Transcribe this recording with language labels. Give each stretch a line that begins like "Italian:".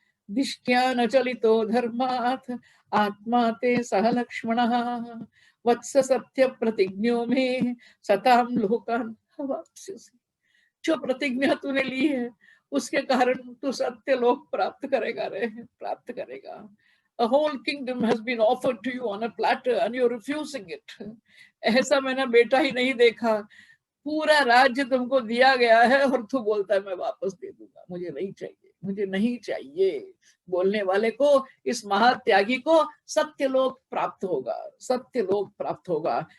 Sanskrit: दिष्ट्या न चलितो धर्मात् आत्मा ते सह लक्ष्मणः वत्स सत्य प्रतिज्ञों में सताम लोकान हवाप्स्यसि।
Hindi: जो प्रतिज्ञा तूने ली है उसके कारण तू सत्य लोक प्राप्त करेगा रे, प्राप्त करेगा।
English: A whole kingdom has been offered to you on a platter and you're refusing it.
Hindi: ऐसा मैंने बेटा ही नहीं देखा। पूरा राज्य तुमको दिया गया है और तू बोलता है मैं वापस दे दूंगा। मुझे नहीं चाहिए, मुझे नहीं चाहिए। बोलने वाले को, इस महात्यागी को सत्यलोक प्राप्त होगा, सत्यलोक प्राप्त होगा।